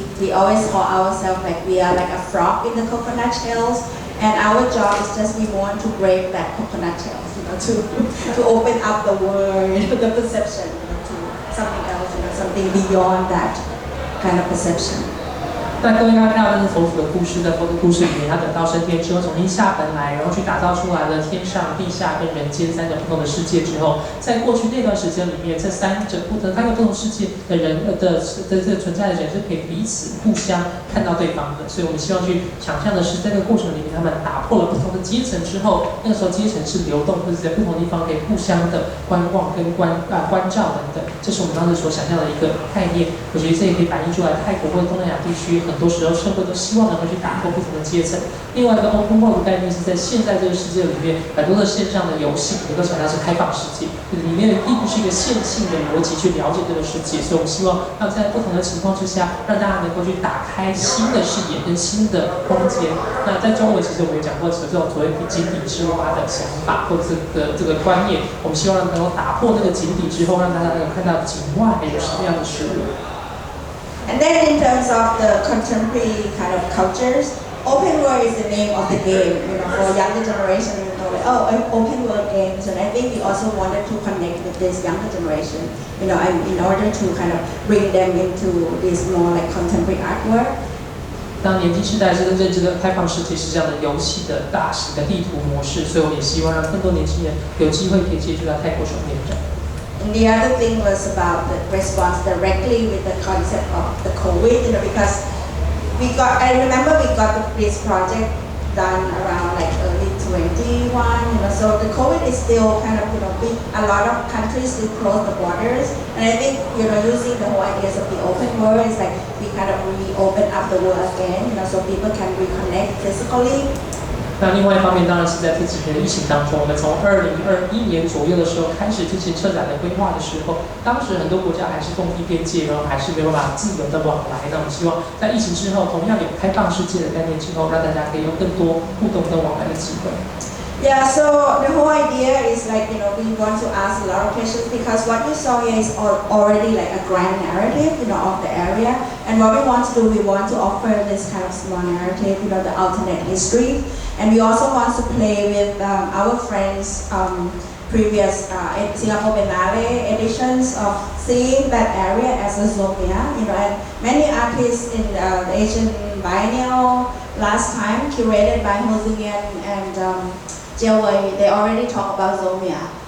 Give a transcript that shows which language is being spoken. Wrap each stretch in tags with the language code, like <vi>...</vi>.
<en>We always call ourselves like we are like a frog in the coconut shells, and our job is just we want to break that coconut shells, you know, to open up the world, you know, the perception, you know, to something else, you know, something beyond that kind of perception.</en> <zh>那各位刚刚看到的是佛祖的故事，在佛祖故事里面，他等到升天之后，重新下凡来，然后去打造出来了天上、地下跟人间3种不同的世界之后，在过去那段时间里面，这3个不同世界的人的这个存在的人是可以彼此互相看到对方的，所以我们希望去想象的是，在这个过程里面，他们打破了不同的阶层之后，那个时候阶层是流动，或者在不同地方可以互相的观望跟关照等等，这是我们当时所想象的一个概念。我觉得这也可以反映出来泰国或者东南亚地区。很多时候，社会都希望能够去打破不同的阶层。另外一个 open world 的概念是在现在这个世界里面，很多的线上的游戏能够强调是开放世界，里面并不是一个线性的逻辑去了解这个世界。所以我们希望让在不同的情况之下，让大家能够去打开新的视野跟新的空间。那在中文其实我们有讲过这种所谓井底之蛙的想法或者这个观念，我们希望能够打破这个井底之后，让大家能够看到井外还有什么样的事物。</zh> <en>And then in terms of the contemporary kind of cultures, open world is the name of the game, you know, for younger generation, you know, like, oh, open world games. And I think we also wanted to connect with this younger generation, you know, and in order to kind of bring them into this more like contemporary artwork.</en> <zh>当年轻世代是认知的开放世界是这样的游戏的大型的地图模式，所以我们也希望让更多年轻人有机会可以接触到泰国双年展。</zh> <en>And the other thing was about the response directly with the concept of the COVID, you know, because I remember we got this project done around like early 21, you know, so the COVID is still kind of, you know, a lot of countries still close the borders, and I think, you know, using the whole ideas of the open world is like we kind of reopen up the world again, you know, so people can reconnect physically.</en> <zh>那另外一方面，当然是在这几年的疫情当中，我们从2021年左右的时候开始进行策展的规划的时候，当时很多国家还是封闭边界，然后还是没有办法自由的往来。那我们希望在疫情之后，同样有开放世界的概念之后，让大家可以有更多互动跟往来的机会。</zh> <en>Yeah, so the whole idea is like, we want to ask a lot of questions because what you saw here is already like a grand narrative, of the area. And what we want to do, we want to offer this kind of small narrative, the alternate history. And we also want to play with our friends' previous Singapore Biennale editions of seeing that area as a Zomia, and many artists in the Asian Biennial last time, curated by Ho Zing-Yen and Jiawei, they already talk about Zomia.</en>